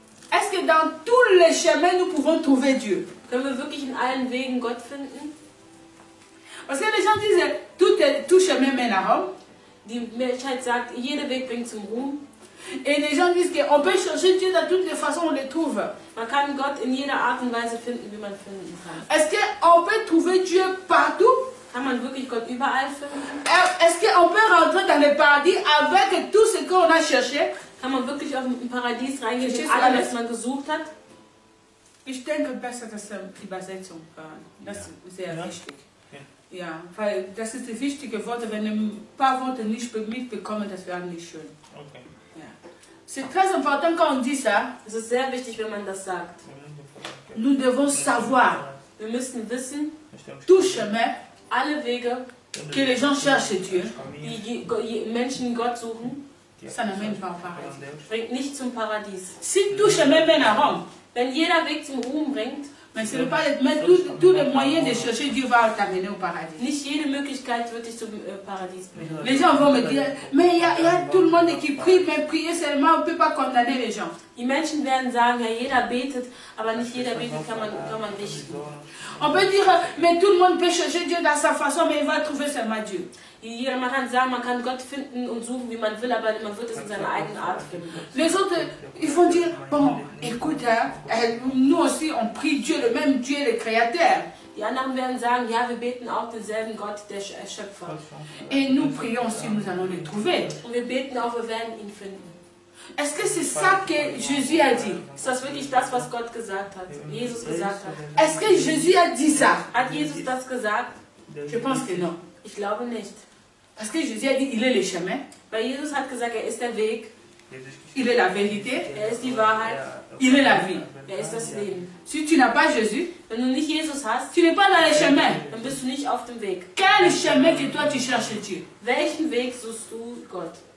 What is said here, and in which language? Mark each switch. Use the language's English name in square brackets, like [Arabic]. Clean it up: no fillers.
[French] Est-ce que dans tous les chemins, nous pouvons trouver Dieu? [German] Können wir wirklich in allen Wegen Gott finden? [French] Parce que les gens disent, tout chemin mène à Rome. [German] Die Menschheit sagt, jeder Weg bringt zum Ruhm. [French] Et les gens disent qu'on peut chercher Dieu dans toutes les façons, on le trouve. [German] Man kann Gott in jeder Art und Weise finden, wie man finden kann. [French] Est-ce qu'on peut trouver Dieu partout? [German] Kann man wirklich Gott überall finden? [French] Est-ce qu'on peut rentrer dans le paradis avec tout ce qu'on a cherché? [German] Kann man wirklich auf ein Paradies reingehen mit allem, was man gesucht hat? Ich denke besser, dass die Übersetzung das ist sehr wichtig. Ja, weil das ist das wichtige Wort. Wenn wir ein paar Worte nicht mitbekommen, das wäre nicht schön. Okay. Ja. [French] C'est très important quand on dit ça. [German] Es ist sehr wichtig, wenn man das sagt. [French] Nous devons savoir. [German] Wir müssen wissen, [French] tout chemin, [German] alle Wege, [French] que les gens cherchent Dieu, [German] die Menschen Gott suchen, [French] ça n'amène pas au paradis. [German] Bringt nicht zum Paradies. [French] Si tout chemin mène à Rome, [German] wenn jeder Weg zum Ruhm bringt, [French] mais ce n'est pas tous les moyens de chercher Dieu va t'amener au paradis. [German] Nicht jede Möglichkeit wird dich zum Paradies bringen. [French] Les gens vont me dire, mais il y a tout le monde qui prie, mais prier seulement, on ne peut pas condamner les gens. [German] Die Menschen werden sagen, ja, jeder betet, aber nicht jeder betet kann man richten. [French] On peut dire, mais tout le monde peut chercher Dieu dans sa façon, mais il va trouver seulement Dieu. [German] Man kann sagen, man kann Gott finden und suchen, wie man will, aber man wird es in seiner eigenen Art finden. [French] Les autres, ils vont dire, bon, écoute, nous aussi, on prie Dieu, le même Dieu, le Créateur. [German] Die anderen werden sagen, ja, wir beten auch denselben Gott, der Schöpfer. [French] Et nous prions aussi, nous allons le trouver. [German] Und wir beten auch, wir werden ihn finden. [French] Est-ce que c'est ça que Jésus a dit? [German] Ist das wirklich das, was Gott gesagt hat, Jesus gesagt hat? [French] Est-ce que Jésus a dit ça? [German] Hat Jesus das gesagt? [French] Je pense que non. [German] Ich glaube nicht. [French] Parce que Jésus a dit, il est le chemin. [German] Weil Jesus hat gesagt, er ist der Weg. [French] Il est la vérité. [German] Er ist die Wahrheit. [French] Il est la vie. [German] Er ist das Leben. [French] Si tu n'as pas Jésus, [German] wenn du nicht Jesus hast, [French] tu n'es pas dans le chemin. [German] Dann bist du nicht auf dem Weg. [French] Quel chemin que toi tu cherches Dieu? [German] Welchen Weg suchst du Gott?